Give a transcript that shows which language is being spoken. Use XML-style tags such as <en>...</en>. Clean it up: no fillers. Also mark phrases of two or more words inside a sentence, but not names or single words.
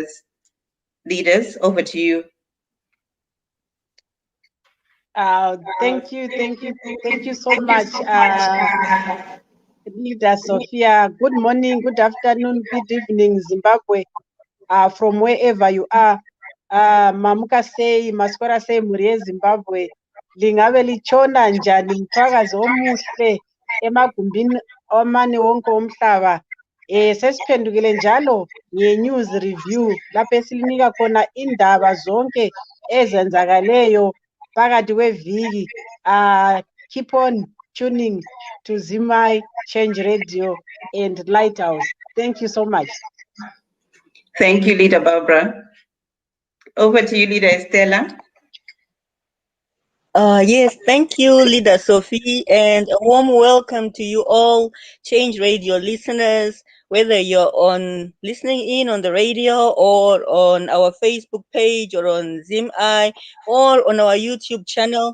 <en>Leaders, over to you. Thank you so much, Leader Sophia. Good morning, good afternoon, good evening, Zimbabwe, from wherever you are.</en> <sn>Mamuka sei, maskora sei, murie Zimbabwe.</sn> <nd>Lingave lichona njani, mfakazi omuhle, emagumbini omane wonke omhlaba. Sesiphendukile njalo</nd> <en>nge-news review</en> <nd>lapho esilinika khona indaba zonke ezenzakaleyo phakathi kweviki.</nd> <en>Keep on tuning to ZimEye, Change Radio and Lighthouse. Thank you so much. Thank you, Leader Barbara. Over to you, Leader Estella. Yes, thank you, Leader Sophie, and a warm welcome to you all, Change Radio listeners, whether you're on listening in on the radio or on our Facebook page or on ZimEye or on our YouTube channel.</en>